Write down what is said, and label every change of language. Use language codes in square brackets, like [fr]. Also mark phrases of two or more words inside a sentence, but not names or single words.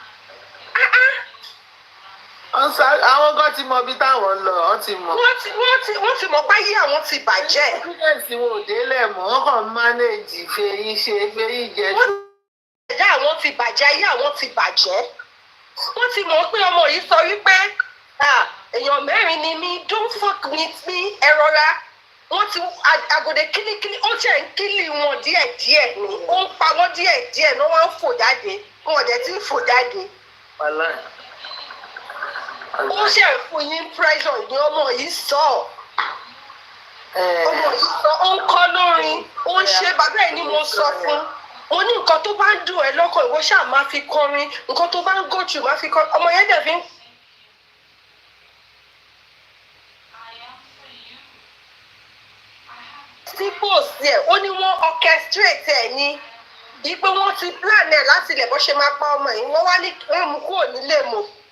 [yo] Àwọn kan ti mọ bí táwọn lọ wọ́n ti mọ. Wọ́n ti mọ páyé àwọn ti bàjẹ́. Bílẹ̀sì wo ò délẹ̀ mọ́ wọ́n kàn mánéèjì fèyí ṣe fèyí jẹ́. Ẹ̀dá àwọn ti bàjẹ́ ayé àwọn ti bàjẹ́. Wọ́n ti mọ̀ pé ọmọ yìí sọ wípé èèyàn mẹ́rin ni mí [en] don't fuck with me [yo] ẹ rọra. Wọ́n ti àgòdè kílíkílí ó jẹ́ ń kílì wọn díẹ̀díẹ̀ ni ó ń pa wọ́n díẹ̀díẹ̀ ní wọ́n ń fò jáde wọn ò dẹ̀ tí ń fò jáde. Ó ṣe fún yín pressure ni ọmọ yìí sọ. Ọmọ yìí sọ ó ń kọ́ lórin ó ń ṣe bàbá ẹ̀ ni mo sọ fún. Mo ní nǹkan tó bá ń dùn ẹ́ lọ́kàn ìwọ ṣáà máa fi kọrin nǹkan tó bá ń [en] go through [yo] máa fi kọrin ọmọ yẹn dẹ̀ fi ń. sípò sí ẹ̀ ó ní wọ́n orchestrate ẹ̀ ní bí pé wọ́n ti plan ẹ̀ láti ilẹ̀ bó ṣe máa pa ọmọ yìí wọ́n wá ní wọ́n mú kúrò nílé mọ́.